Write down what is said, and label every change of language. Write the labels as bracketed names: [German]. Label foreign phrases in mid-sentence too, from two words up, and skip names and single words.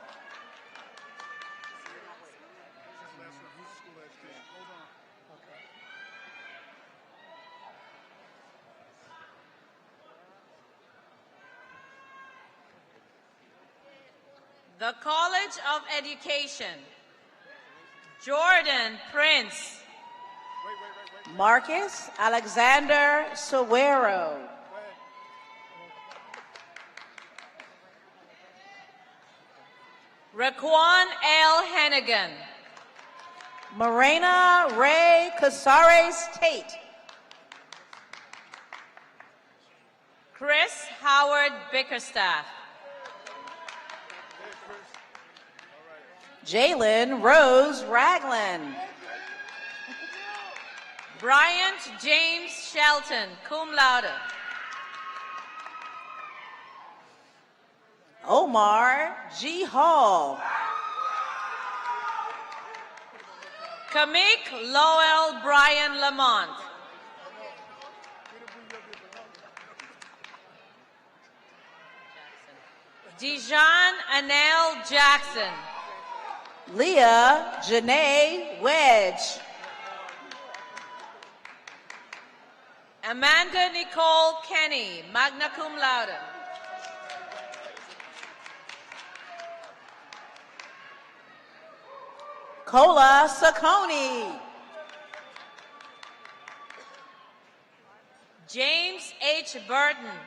[English] The College of Education. Jordan Prince. Marcus Alexander Sawero. Raquan L. Hennigan. Morena Ray Casares Tate. Chris Howard Bickerstaff. Jalen Rose Ragland. Bryant James Shelton, [Latin] cum laude. [English] Omar G. Hall. Kamik Lowell Brian Lamont. Dijon Anel Jackson. Leah Janae Wedge. Amanda Nicole Kenny, [Latin] magna cum laude. [English] Kola Sacconi. James H. Burton.